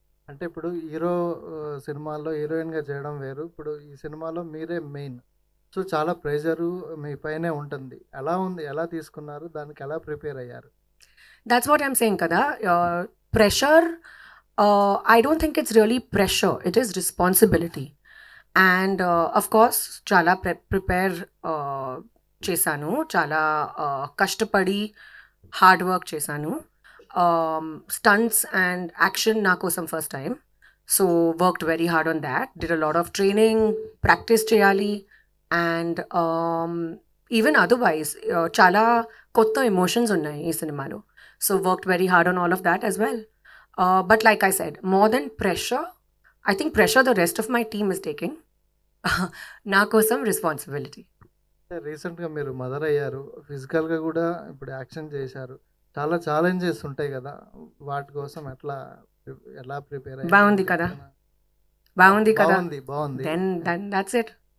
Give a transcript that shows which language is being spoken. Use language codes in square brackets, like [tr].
[te] అంటే ఇప్పుడు హీరో సినిమాల్లో హీరోయిన్గా చేయడం వేరు, ఇప్పుడు ఈ సినిమాలో మీరే మెయిన్. సో చాలా ప్రెషరు మీ పైనే ఉంటుంది. ఎలా ఉంది, ఎలా తీసుకున్నారు, దానికి ఎలా ప్రిపేర్ అయ్యారు? [en] That's what I'm saying [te] kada. [en] Pressure, I don't think it's really pressure, it is responsibility. And of course [te] chala [en] prepare [te] chesanu, chala kashtapadi [en] hard work [te] chesanu. [en] Stunts and action [te] na kosam [en] first time, so worked very hard on that, did a lot of training, practice [te] cheyali. [en] And even otherwise [te] chala kotta emotions unnai ee cinemalo. [en] So worked very hard on all of that as well. But like I said, more than pressure, I think pressure the rest of my team is taking. [te] నా కోసం responsibility. రీసెంట్గా మీరు mother అయ్యారు, ఫిజికల్గా కూడా ఇప్పుడు action చేశారు. చాలా ఛాలెంజెస్ ఉంటాయి కదా, వాటి కోసం ఎలా ప్రిపేర్ అయ్యారు? బాగుంది కదా. బాగుంది. [en] Then that's it.